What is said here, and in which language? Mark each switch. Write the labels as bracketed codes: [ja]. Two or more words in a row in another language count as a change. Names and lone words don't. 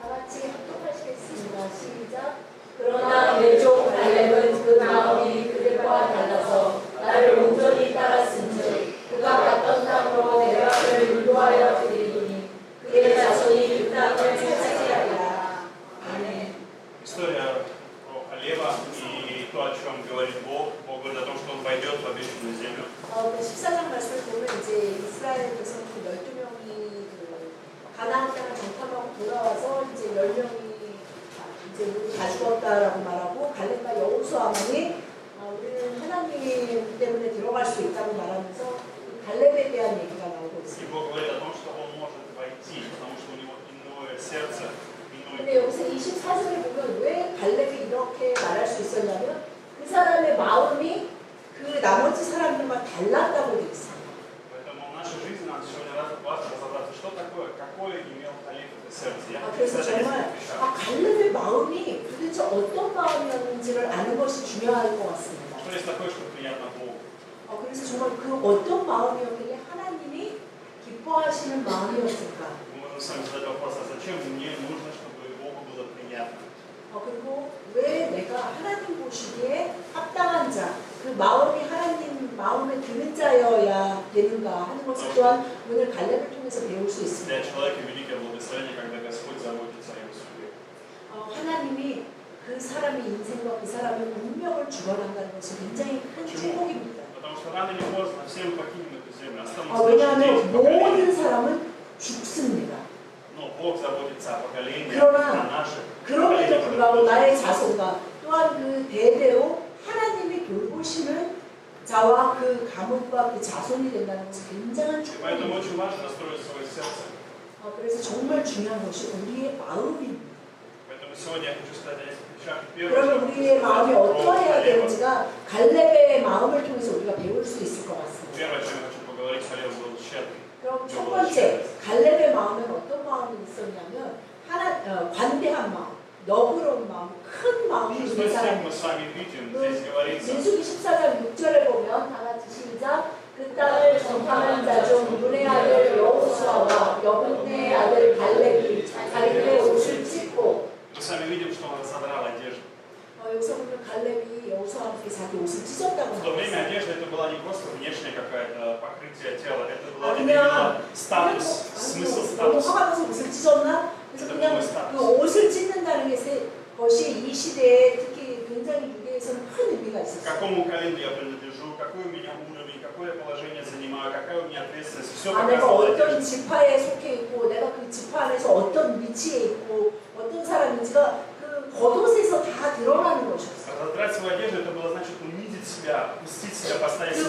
[ko] 같이 합독하시겠습니다. 시작. 그러나 내 종 갈렙은 그 마음이 그들과 달라서 나를 온전히 따랐은즉 그가 갔던 땅으로 대락을 인도하여 드리니 그의 자손이 그 땅을 차지하리라. 아멘. [ru] История про Халева и то, о чем говорит Бог. Бог говорит о том, что он пойдет в обещанную землю. [ko] 14장 말씀을 보면 이제 이스라엘 백성 12명이 가나안 땅을 정탐하고 돌아와서 이제 10명이 이제 우리 다 죽었다라고 말하고 갈렙과 여호수아만이 우리는 하나님 때문에 들어갈 수 있다고 말하면서 갈렙에 대한 얘기가 나오고 [ru] И [ko] 있습니다. [ru] Бог говорит о том, что он может войти, потому что у него иное сердце, [ko] 근데 [ru] иной. [ko] 여기서 24절에 보면 왜 갈렙이 이렇게 말할 수 있었냐면 그 사람의 마음이 그 나머지 사람들과 달랐다고 되어 있습니다. [ru] Поэтому в нашей жизни нам сегодня важно разобраться, что такое, какое имел Халев это сердце. Я [ko] 그래서 정말 갈렙의 마음이 도대체 어떤 마음이었는지를 아는 것이 중요할 것 같습니다. [ru] Что есть такое, что приятно Богу? [ko] 그래서 정말 그 어떤 마음이었길래 하나님이 기뻐하시는 마음이었을까? [ru] Мы можем с вами задать вопрос, а зачем мне нужно, чтобы Богу было приятно? [ko] 그리고 왜 내가 하나님 보시기에 합당한 자, 그 마음이 하나님 마음에 드는 자여야 되는가 하는 것을 또한 오늘 갈렙을 통해서 배울 수 있습니다. [ru] Для человека великое благословение, когда Господь заботится о его судьбе. [ko] 하나님이 그 사람의 인생과 그 사람의 운명을 주관한다는 것은 굉장히 큰 축복입니다. [ru] Потому что рано или поздно все мы покинем эту землю, останутся [ko] 왜냐하면 모든 사람은 죽습니다. [ru] Но Бог заботится о поколении, [ko] 그러나 [ru] о наших. [ko] 그럼에도 불구하고 나의 자손과 또한 그 대대로 하나님이 돌보시는 자와 그 가문과 그 자손이 된다는 것은 굉장한 [ru] Поэтому [ko] 축복입니다. [ru] очень важно настроить свое сердце. [ko] 그래서 정말 중요한 것이 우리의 마음입니다. [ru] Поэтому сегодня я хочу сказать о нескольких вещах. Первое, [ko] 그러면 우리의 마음이 어떠해야 되는지가 갈렙의 마음을 통해서 우리가 배울 수 있을 것 같습니다. [ru] Первое, о чем я хочу поговорить, Халев был щедрый. [ko] 그럼 첫 번째, 갈렙의 마음은 어떤 마음이 있었냐면 관대한 마음, 너그러운 마음, 큰 마음이 있는 [ru] Шестой стих [ko] 사람. [ru] мы с вами видим, здесь говорится. [ko] 민수기 14장 6절에 보면 다 같이 시작. 그 땅을 정탐하는 자 중 눈의 아들 여호수아와 여분의 아들 갈렙이 자기의 옷을 찢고. [ru] Мы с вами видим, что он разодрал одежду. [ko] 여기서 보면 갈렙이 여호수아한테 자기 옷을 찢었다고 [ru] В то время [ko] 합니다. [ru] одежда это была не просто внешнее какое-то покрытие тела, это была [ko] 그냥 [ru] статус, смысл [ko] 너무 [ru] статуса. [ko] 화가 나서 옷을 찢었나? 그래서 그냥 그 옷을 찢는다는 것이 이 시대에 특히 굉장히 유대에서는 큰 의미가 [ru] К [ko] 있었어요. [ru] какому колену я принадлежу, какой у меня уровень, какое положение занимаю, какая у меня ответственность, все [ko] 내가 [ru] показывало [ko] 어떤 [ru] одежда. [ko] 지파에 속해 있고 내가 그 지파 안에서 어떤 위치에 있고 어떤 사람인지가 그 겉옷에서 다 드러나는 것이었어요. [ru] Разодрать свою одежду это было значит унизить себя, пустить себя, поставить себя